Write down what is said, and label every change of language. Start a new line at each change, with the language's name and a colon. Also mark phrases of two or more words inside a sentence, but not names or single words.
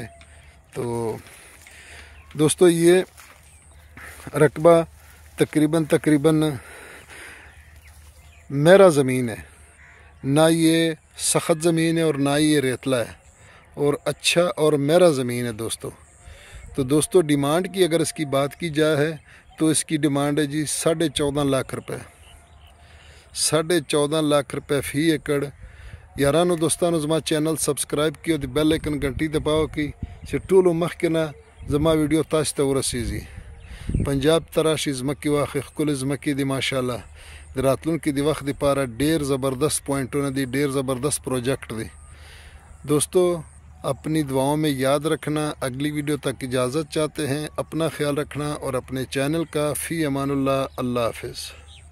Urdu: تو دوستو یہ رقبہ تقریباً میرا زمین ہے، نہ یہ سخت زمین ہے اور نہ یہ ریتلا ہے، اور اچھا اور میرا زمین ہے دوستو۔ تو دوستو ڈیمانڈ کی اگر اس کی بات کی جائے تو اس کی ڈیمانڈ ہے جی 14.5 لاکھ روپے، 14.5 لاکھ روپے فی ایکڑ۔
Pashto: یارانو دوستانو زما چینل سبسکرائب کیو، دی
English: bell icon
Urdu: گھنٹی دباؤ
Pashto: کی ټولو مخکې نه زما ویډیو تاسو ته ورسیږي۔ پنجاب ته راشي، ځمکې واخلئ، ښکلې ځمکې دي ماشاءالله، د راتلونکي د وخت دپاره ډېر زبردست پوائنټونه دي، ډېر زبردست پروجیکٹ دی دوستو۔
Urdu: اپنی دعاؤں میں یاد رکھنا۔ اگلی ویڈیو تک اجازت چاہتے ہیں، اپنا خیال رکھنا، اور اپنے چینل کا فی امان اللہ۔ اللہ حافظ۔